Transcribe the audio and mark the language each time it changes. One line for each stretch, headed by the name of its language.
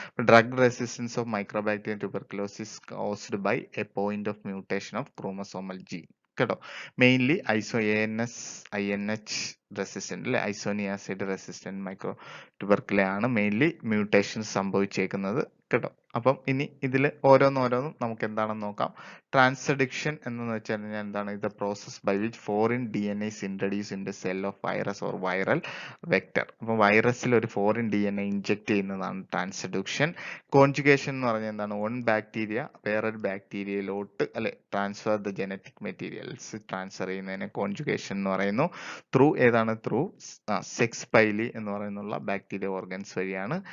English: Drug resistance of mycobacterium tuberculosis caused by a point of mutation of chromosomal gene കേട്ടോ.
Malayalam: Mainly INH resistant അല്ലെ, isoniazid resistant micro ട്യൂബർക്കുലെ ആണ് mainly mutation സംഭവിച്ചേക്കുന്നത് കേട്ടോ. അപ്പം ഇനി ഇതിൽ ഓരോന്നോരോന്നും നമുക്ക് എന്താണെന്ന് നോക്കാം.
English: transduction
Malayalam: എന്ന് വെച്ചാൽ എന്താണ്, ഇത്
English: Process by which foreign DNA is introduced in the cell of virus or viral vector.
Malayalam: അപ്പം വൈറസിൽ ഒരു ഫോറിൻ DNA ഇൻജെക്ട് ചെയ്യുന്നതാണ് ട്രാൻസ്ഡക്ഷൻ. കോൺജുഗേഷൻ എന്ന് പറഞ്ഞാൽ എന്താണ്, വൺ ബാക്ടീരിയ വേറൊരു ബാക്ടീരിയയിലോട്ട് അല്ലെ transfer the genetic materials transfer ചെയ്യുന്നതിനെ കോൺജുഗേഷൻ എന്ന് പറയുന്നു. ത്രൂ സെക്സ് പൈലി എന്ന് പറയുന്നുള്ള ബാക്ടീരിയ ഓർഗൻസ് വഴിയാണ്.